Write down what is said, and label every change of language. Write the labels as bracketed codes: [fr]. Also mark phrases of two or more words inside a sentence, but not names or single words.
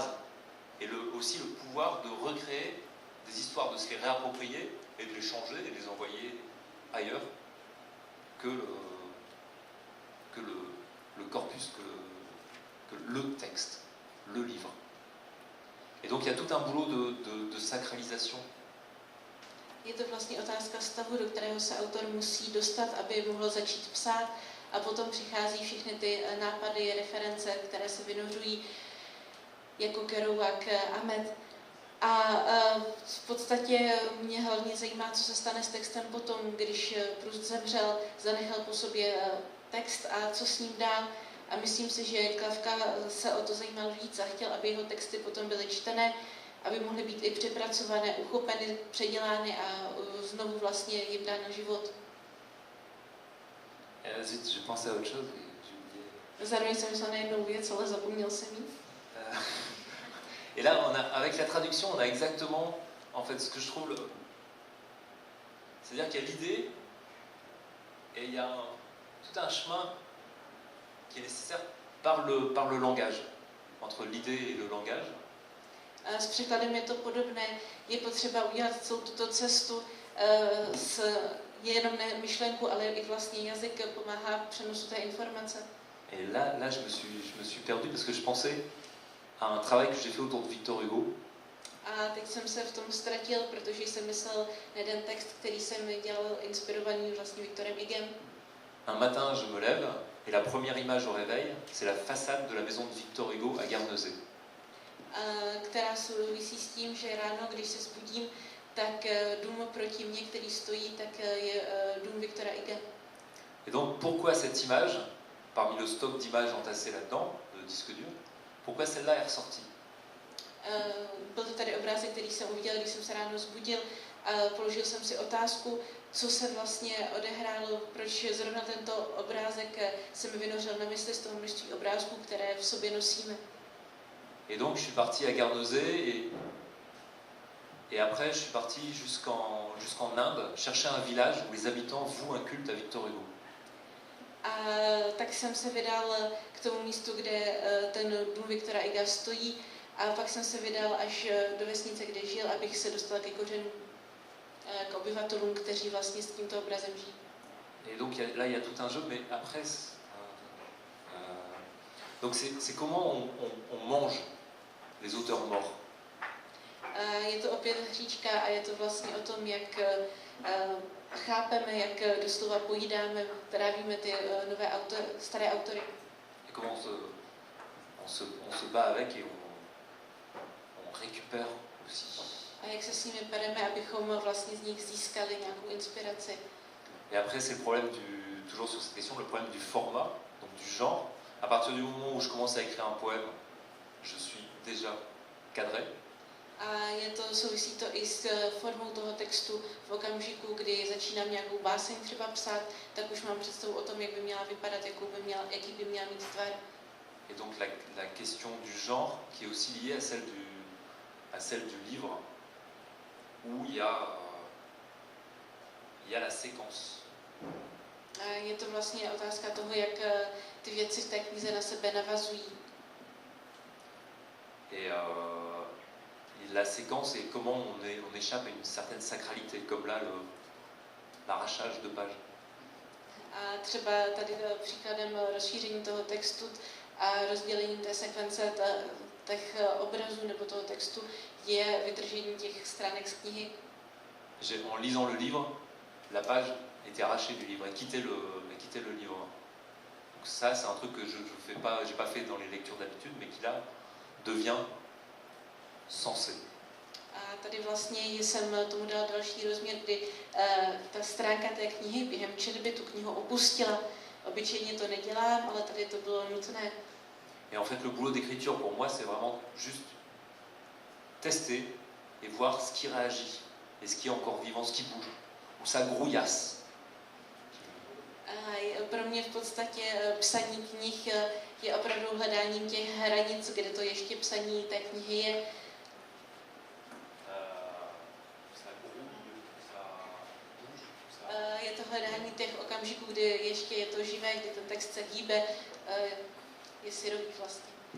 [fr] Et aussi le pouvoir de recréer des histoires, de se les réapproprier et de les changer et de les envoyer ailleurs que le corpus, que le texte, le livre. Et donc il y a tout un boulot de sacralisation. [cs] Je to vlastně otázka stavu, do kterého se autor musí dostat, aby mohl začít psát, a potom přichází všechny ty nápady, reference, které se vynořují jako Kerouac, Ahmed. A v podstatě mě hlavně zajímá, co se stane s textem potom, když Proust zemřel, zanechal po sobě text a co s ním dál. A myslím si, že Kafka se o to zajímal víc a chtěl, aby jeho texty potom byly čtené, aby mohly být i přepracované, uchopeny, předělány a znovu vlastně jim dán na život. [fr] Zut, je pensais à autre chose. [cs] Zároveň jsem myslela na jednou věc, ale zapomněl jsem jí. [fr] Et là, avec la traduction, on a exactement, en fait, ce que je trouve, c'est-à-dire qu'il y a l'idée et il y a tout un chemin qui est nécessaire par le langage, entre l'idée et le langage. [cs] S překladem je to podobné. Je potřeba udělat celou tuto cestu jenom ne myšlenku, ale i vlastně jazyk pomáhá přenosu té informace. [fr] Et là je me suis perdu parce que je pensais à un travail que j'ai fait autour de Victor Hugo. [cs] A teď jsem se v tom ztratil, protože jsem myslel na jeden text, který jsem dělal inspirovaný vlastně Viktorem Hugem. [fr] Un matin, je me lève et la première image au réveil, c'est la façade de la maison de Victor Hugo à Guernesey. [cs] Která souvisí s tím, že ráno, když se zbudím, tak dům proti mně, který stojí, tak je dům Viktora Huga. [fr] Et donc, pourquoi cette image, parmi le stock d'images entassées là-dedans, de disques durs, pourquoi celle-là est ressortie? [cs] Byl to tady obrázek, který jsem uviděl, když jsem se ráno zbudil a položil jsem si otázku, co se vlastně odehrálo, proč zrovna tento obrázek se mi vynořil na mysli z toho množství obrázků, které v sobě nosíme. [fr] Et donc, je suis parti à Guernesey et après, je suis parti jusqu'en Inde, chercher un village où les habitants vouent un culte à Victor Hugo. [cs] A tak jsem se vydal k tomu místu, kde ten dům Viktora Huga stojí, a pak jsem se vydal až do vesnice, kde žil, abych se dostal ke kořenům, k obyvatelům, kteří vlastně s tímto obrazem žijí. [fr] Et donc là, il y a tout un jeu, mais après, donc c'est comment on mange les auteurs morts. [cs] Je to opět hříčka a je to vlastně o tom, jak chápeme, jak doslova pojídáme, trávíme ty staré autory. [fr] Et comment on se bat avec et on récupère aussi. [cs] A jak se s nimi pereme, abychom vlastně z nich získali nějakou inspiraci. [fr] Et après, c'est le problème toujours sur cette question, le problème du format, donc du genre. À partir du moment où je commence à écrire un poème, je suis déjà cadré. [cs] A souvisí to i s formou toho textu. V okamžiku, kdy začínám nějakou báseň třeba psát, tak už mám představu o tom, jak by měla vypadat, jaký by měla mít tvar. [fr] Et donc la question du genre, qui est aussi liée à celle du livre, où il y a la séquence. [cs] A je to vlastně otázka toho, jak ty věci v té knize na sebe navazují. [fr] Et la séquence et comment on échappe à une certaine sacralité, comme là l'arrachage de pages. [cs] A třeba tady příkladem rozšíření toho textu a rozdělení té sekvence těch obrazů nebo toho textu je vytržení těch stránek z knihy. [fr] En lisant le livre, la page était arrachée du livre, elle quittait le livre. Donc ça, c'est un truc que je fais pas, j'ai pas fait dans les lectures d'habitude, mais qui là devient sensé. [cs] A tady vlastně jsem tomu dal další rozměr, kdy ta stránka té knihy během četby tu knihu opustila. Obyčejně to nedělám, ale tady to bylo nutné. [fr] Et en fait, le boulot d'écriture pour moi, c'est vraiment juste tester et voir ce qui réagit et ce qui est encore vivant, ce qui bouge, où ça grouillasse. [cs] A pro mě v podstatě psaní knih je opravdu hledáním těch hranic, kde to ještě psaní té knihy je. Je to hledání těch okamžiků, kdy ještě je to živé, kdy ten text se hýbe, je syrový vlastně.